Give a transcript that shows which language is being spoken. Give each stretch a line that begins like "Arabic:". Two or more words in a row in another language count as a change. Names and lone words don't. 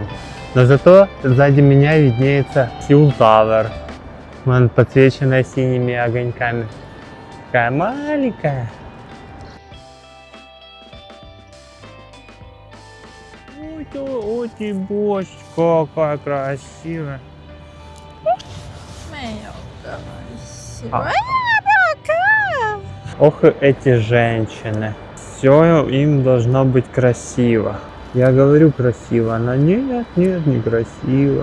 Russian: Но зато сзади меня виднеется Seoul Tower. Вон подсвеченная синими огоньками. Такая маленькая. Ой, ты боже, какая красивая.
Chinese: 没有关系。
Russian: А.
Chinese: 哎呀，不好看。
Russian: Ох, эти женщины. Все им должно быть красиво. Я говорю красиво, она нет, не красиво.